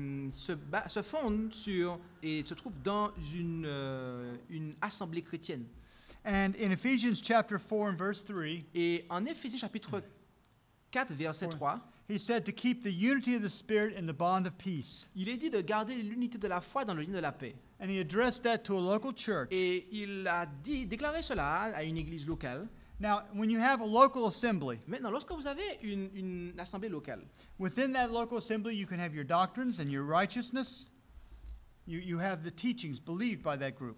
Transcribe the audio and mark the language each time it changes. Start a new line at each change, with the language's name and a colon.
French: se fonde sur et se trouve dans une assemblée chrétienne.
English: And in Ephesians chapter 4 and verse 3,
French: Et en Éphésiens chapitre 4, verset 3,
English: he said to keep the unity of the Spirit in the bond of peace.
French: il est dit de garder l'unité de la foi dans le lien de la paix.
English: And he addressed that to a local church.
French: Et il a déclaré cela à une église locale.
English: Now, when you have a local assembly,
French: Maintenant, lorsque vous avez une assemblée locale,
English: within that local assembly, you can have your doctrines and your righteousness. You have the teachings believed by that group.